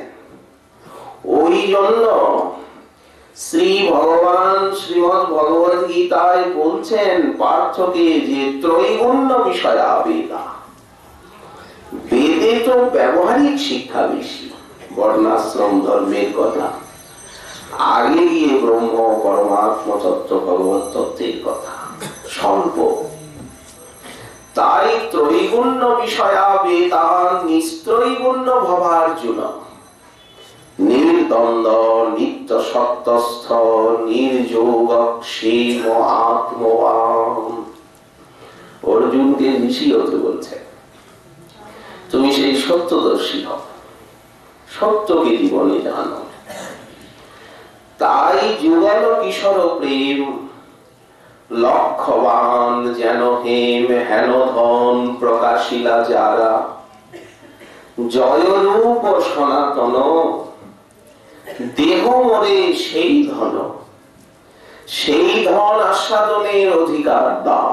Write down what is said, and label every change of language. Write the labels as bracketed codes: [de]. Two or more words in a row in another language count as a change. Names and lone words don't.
[bn] ওই জন্য শ্রী ভগবান শ্রীমদ ভগবত গীতায় বলছেন পার্থকে যে [sa] ত্রৈগুণ্য বিষয়া বেদা। [bn] বেদে তো ব্যবহারিক শিক্ষা বেশি, বর্ণাশ্রম ধর্মের কথা, আগে গিয়ে ব্রহ্ম পরমাত্ম তত্ত্ব ভগবত তত্ত্বের কথা স্বল্প। [sa] তাই ত্রৈগুণ্য বিষয়া বেদান নিস্ত্রৈগুণ্য ভবার্জুন, নির্দ্বন্দ্ব নিত্য সত্যস্থ নির্যোগ ক্ষেম আত্মবান। [bn] অর্জুনকে ঋষি হতে বলছে, তুমি সেই সত্যদর্শী হও, সত্যকে জীবনে জানো। তাই যুগল কিশোর প্রেম, লক্ষ্যবান যেন হেম হেন ধন প্রকাশিলা যারা, জয়রূপ সনাতন দেহ মরে সেই ধন, সেই ধন আস্বাদনের অধিকার দাও।